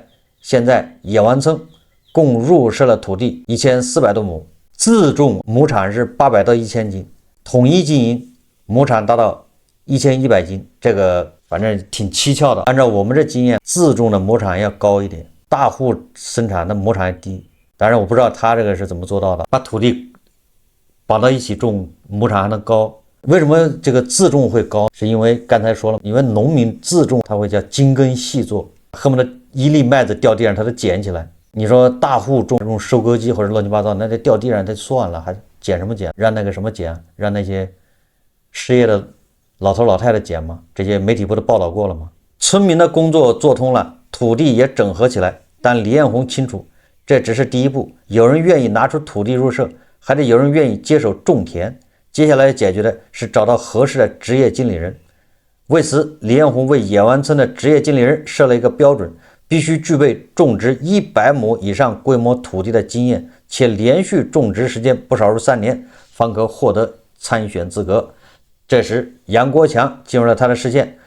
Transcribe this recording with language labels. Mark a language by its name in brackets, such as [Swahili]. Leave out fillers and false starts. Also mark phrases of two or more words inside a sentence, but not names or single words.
[Chinese] 現在野灣村共入社了土地1400多畝，自種畝產是800到1000斤，統一經營畝產達到1100斤，這個反正挺蹊蹺的。按照我們這經驗，自種的畝產要高一點，大戶生產的畝產低。當然我不知道他這個是怎麼做到的，把土地綁到一起種，畝產還能高。為什麼這個自種會高？是因為剛才說了，因為農民自種他會叫精耕細作，恨不得一粒麥子掉地上他都撿起来。你說大戶种用收割機或者亂七八糟，那得掉地上他算了，還撿什麼撿？讓那個什麼撿？讓那些失業的老頭老太太撿嗎？這些媒體不都報道過了嗎？村民的工作做通了，土地也整合起來，但李彥宏清楚，這只是第一步。有人願意拿出土地入社，還得有人願意接手種田。接下來解決的是找到合適的職業經理人。為此，李彥宏為野灣村的職業經理人設了一個標準，必須具備種植100畝以上規模土地的經驗，且連續種植時間不少於3年，方可獲得參選資格。這時，楊國強進入了他的視線。